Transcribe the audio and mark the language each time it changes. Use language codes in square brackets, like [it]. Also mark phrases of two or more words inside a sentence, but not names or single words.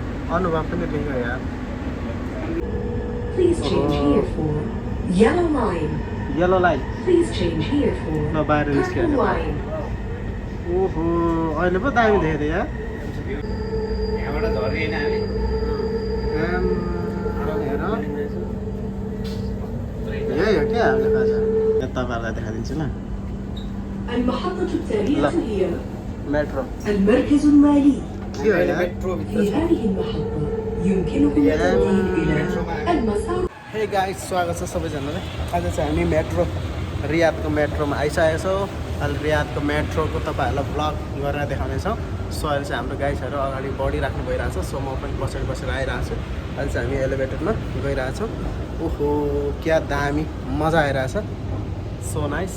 [ne] अनुभव पनि लियो यार [en] Please change here for yellow line. yellow line Please change here for [ne] ल बाहिर निस्क्यो [en] purple line. [ne] ओहो अहिले पो दामी देखेँ यार यहाँबाट झरेन हामी यही हो क्या हामीले खाजा तपाईँहरूलाई देखाइदिन्छु ल [ar] المحطة التالية لا. هي [ne] मेट्रो [ar] المركز المالي. [ne] के हो यार [ar] في هذه المحطة يمكنكم التوجيه إلى المسار. [en] hey guys [ne] स्वागत छ सबैजनालाई आज चाहिँ हामी मेट्रो रियादको मेट्रोमा आइसकेको छौँ अहिले रियादको मेट्रोको तपाईँहरूलाई भ्लग गरेर देखाउनेछौँ सो अहिले चाहिँ हाम्रो गाइसहरू अगाडि बढिराख्नु भइरहेछ सो म पनि पछाडि बसेर आइरहेको छु अहिले चाहिँ हामी एलिभेटरमा गइरहेछौँ ओहो क्या दामी मजा आइरहेछ [en] so nice